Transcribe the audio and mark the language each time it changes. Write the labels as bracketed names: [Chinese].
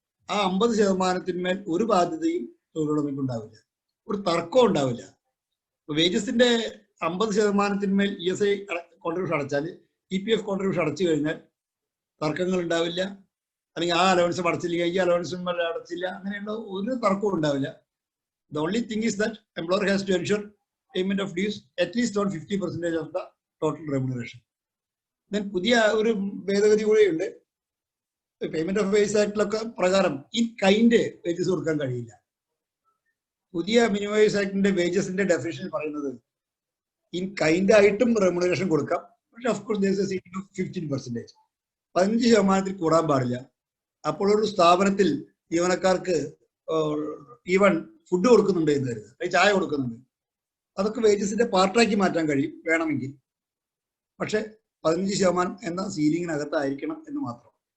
[Malayalam] ആ 50%-മേൽ ഒരു ബാധ്യതയും തൊഴിലുടമയ്ക്കുണ്ടാവില്ല, ഒരു തർക്കവും ഉണ്ടാവില്ല. വേജസിന്റെ 50%-മേൽ ESI കോൺട്രിബ്യൂഷൻ അടച്ചാൽ, EPF കോൺട്രിബ്യൂഷൻ അടച്ചു കഴിഞ്ഞാൽ തർക്കങ്ങൾ ഉണ്ടാവില്ല. അല്ലെങ്കിൽ ആ അലവൻസ് അടച്ചില്ലെങ്കിൽ ഈ അലവൻസും അടച്ചില്ല, അങ്ങനെയുള്ള ഒരു തർക്കവും ഉണ്ടാവില്ല. [English] The only thing is that employer has to ensure payment of dues at least on 50% of the total remuneration. [Malayalam] Then പുതിയ ഒരു ഭേദഗതി കൂടെയുണ്ട്. പേയ്മെന്റ് ഓഫ് വേജസ് ആക്ടിലൊക്കെ പ്രകാരം ഇൻ കൈൻഡ് വേജസ് കൊടുക്കാൻ കഴിയില്ല. പുതിയ മിനിമം വേജസ് ആക്ടിന്റെ വേജസിന്റെ ഡെഫിനിഷൻ പറയുന്നത് ഇൻ കൈൻഡ് ആയിട്ടും റെമ്യൂണറേഷൻ കൊടുക്കാം. പക്ഷെ [English] Of course there is a ceiling of 15%. [Malayalam] 15% കൂടാൻ പാടില്ല. അപ്പോൾ ഒരു സ്ഥാപനത്തിൽ ജീവനക്കാർക്ക് ഈവൻ ഫുഡ് കൊടുക്കുന്നുണ്ട് എന്ന് കരുതുക, അല്ലെങ്കിൽ ചായ കൊടുക്കുന്നുണ്ട്, അതൊക്കെ വേജസിന്റെ പാർട്ടാക്കി മാറ്റാൻ കഴിയും വേണമെങ്കിൽ. പക്ഷെ 15% എന്ന സീലിങ്ങിനകത്തായിരിക്കണം എന്ന് മാത്രം.